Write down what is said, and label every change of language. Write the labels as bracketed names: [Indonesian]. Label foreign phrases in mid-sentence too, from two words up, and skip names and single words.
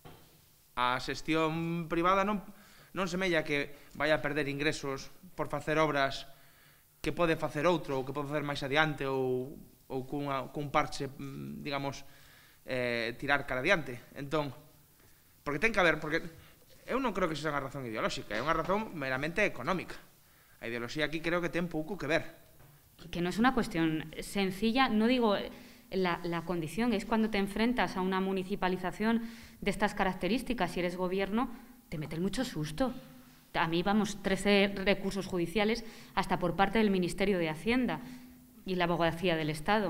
[Galician] A xestión privada non semella que vai a perder ingresos por facer obras que pode facer outro ou que pode facer máis adiante ou cun parche, digamos, tirar cara adiante. Entón, porque ten que haber, porque eu non creo que sexa unha razón ideolóxica, é unha razón meramente económica. A ideoloxía aquí creo que ten pouco que ver. [Spanish] Que no es una cuestión sencilla, no digo la condición, es cuando te enfrentas a una municipalización de estas características, si eres gobierno, te mete mucho susto. A mí, vamos, 13 recursos judiciales hasta por parte del Ministerio de Hacienda y la Abogacía del Estado.